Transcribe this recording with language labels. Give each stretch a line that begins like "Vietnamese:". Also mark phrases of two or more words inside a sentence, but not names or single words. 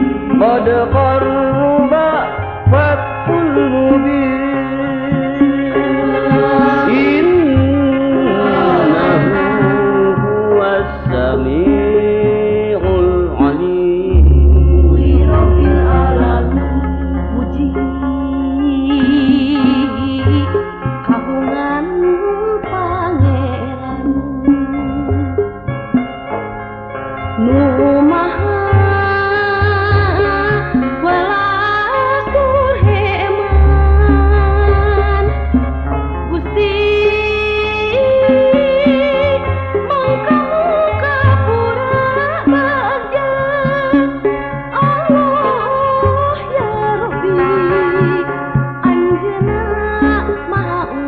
Arabic: قد قرب فتح المبين إنه هو السميع العليم لرب العالمين
Sundanese: puji kagungan pangeran nu maha welas tur heman Gusti mangkamu kapura bagja Allah
Arabic: يا ربي
Sundanese: anjeunna maha